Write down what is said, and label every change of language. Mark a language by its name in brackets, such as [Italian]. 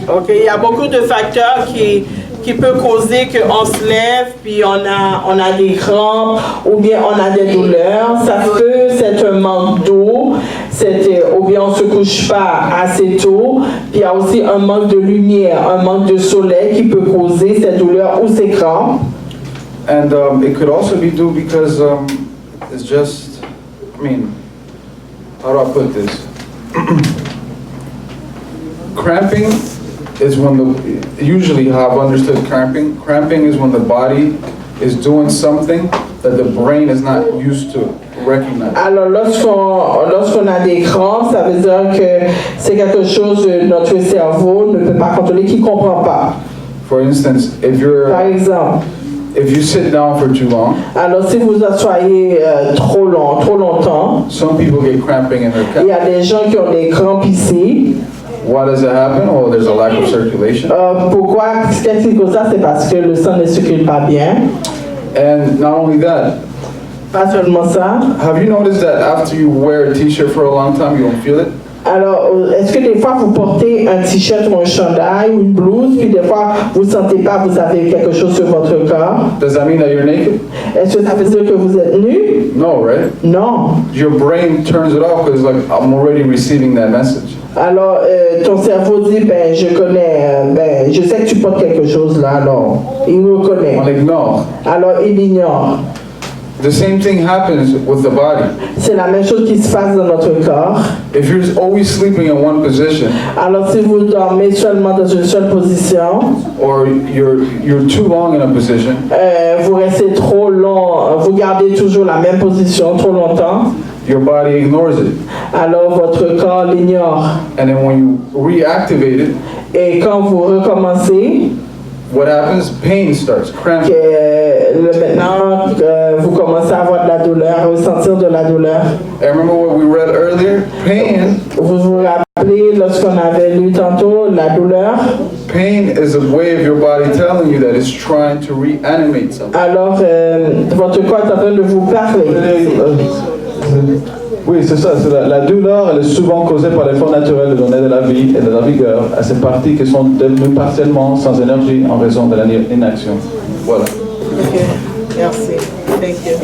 [French] Ok, il y a beaucoup de facteurs qui peuvent causer qu'on se lève, puis on a des crampes, ou bien on a des douleurs. Ça peut être un manque d'eau, ou bien on ne se couche pas assez tôt. Puis il y a aussi un manque de lumière, un manque de soleil qui peut causer ces douleurs ou ces crampes. [English] And it could also be due because it's just, how do I put this? Cramping is usually how I've understood cramping. Cramping is when the body is doing something that the brain is not used to recognize. [French] Alors lorsqu'on a des crampes, ça veut dire que c'est quelque chose que notre cerveau ne peut pas contrôler, qu'il ne comprend pas. [English] For instance, [French] Par exemple, [English] if you sit down for too long, [French] alors si vous asseyez trop longtemps, [English] some people get cramping in their calves. [French] Il y a des gens qui ont des crampes ici. [English] Why does it happen? Well, there's a lack of circulation. [French] Pourquoi? Qu'est-ce qui cause ça? C'est parce que le sang ne circule pas bien. [English] And not only that, [French] pas seulement ça. [English] Have you noticed that after you wear a t-shirt for a long time, you don't feel it? [French] Alors, est-ce que des fois vous portez un t-shirt ou un chandail ou une blouse, puis des fois vous ne sentez pas, vous avez quelque chose sur votre corps? [English] Does that mean that you're naked? [French] Est-ce que ça veut dire que vous êtes nu? [English] No, right? [French] Non. [English] Your brain turns it off because like I'm already receiving that message. [French] Alors, ton cerveau dit, je connais, je sais que tu portes quelque chose là, alors il reconnaît. On ignore. Alors, il ignore. [English] The same thing happens with the body. [French] C'est la même chose qui se passe dans notre corps. [English] If you're always sleeping in one position, [French] alors si vous dormez seulement dans une seule position, [English] or you're too long in a position, [French] vous restez trop long, vous gardez toujours la même position trop longtemps, [English] your body ignores it. [French] Alors votre corps l'ignore. [English] And then when you reactivate it, [French] et quand vous recommencez, [English] what happens? Pain starts, cramping. [French] Maintenant, vous commencez à avoir de la douleur, à ressentir de la douleur. [English] I remember what we read earlier. Pain. [French] Vous vous rappelez lorsqu'on avait lu tantôt la douleur? [English] Pain is a way of your body telling you that it's trying to reanimate something. [French] Alors, votre corps est en train de vous parler. Oui, c'est ça. La douleur, elle est souvent causée par l'effort naturel de donner de la vie et de la vigueur à ces parties qui sont devenues partiellement sans énergie en raison de l'inaction. Voilà. Ok, merci. [English] Thank you.